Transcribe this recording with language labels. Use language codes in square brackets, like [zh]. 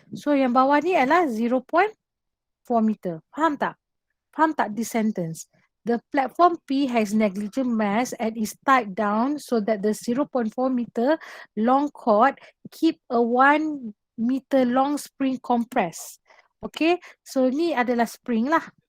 [ms] So yang bawah ni adalah 0.4 meter. Faham tak? Faham tak [en] this sentence? The platform P has negligible mass and is tied down so that the 0.4 meter long cord keep a 1 meter long spring compressed. [ms] Okay, so ni adalah spring lah.